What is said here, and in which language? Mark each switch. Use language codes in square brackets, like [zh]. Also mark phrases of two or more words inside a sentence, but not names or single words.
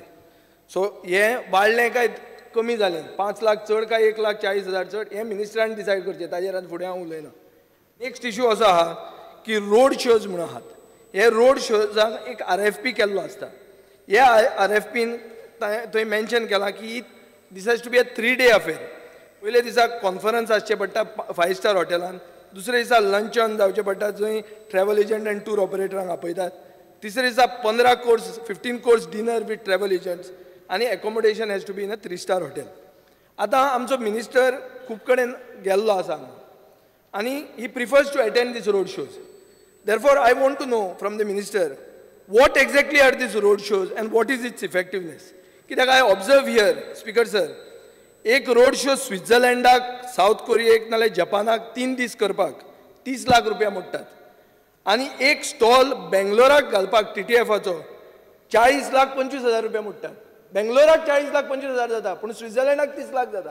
[kok] सो हे वाडलें काय कमी जालें, 5 लाख चड काय 1,40,000 चड, हें मिनिस्टरान डिसायड करचें, ताजेर आतां फुडें हांव उलयना. [en] next issue [kok] असो आहा की [en] road shows [kok] म्हणून आहात. हे रोड शोजाक एक RFP केल्लो आसता. ह्या RFPन थंय मेन्शन केलां की [en] this has to be a 3-day affair. [kok] पयले दिसा कॉन्फरन्स आसचें पडटा 5 स्टार हॉटेलान, दुसरे दिसा लंच ऑन जावचें पडटा, जंय [en] travel agent [kok] आनी टूर ऑपरेटरांक आपयतात. तिसरे दिसा [en] 15 course dinner with travel agents, [kok] आनी [en] accommodation has to be in a 3 star hotel. [kok] आतां आमचो मिनिस्टर खूब कडेन गेल्लो आसा आनी [en] he prefers to attend these road shows. Therefore, I want to know from the minister, what exactly are these road shows and what is its effectiveness? कित्याक I observe here, Speaker sir, [kok] एक रोड शो स्वित्झर्लंडाक, साऊथ कोरियेक नाल्यार जपानाक 3 दीस करपाक 30 लाख रुपया मोडटात. आनी एक स्टॉल बेंगलोराक घालपाक TTFचो 40,25,000 रुपया मोडटात. बेंगलोराक 40,25,000 जाता, पूण स्वित्झर्लंडाक 30 लाख जाता.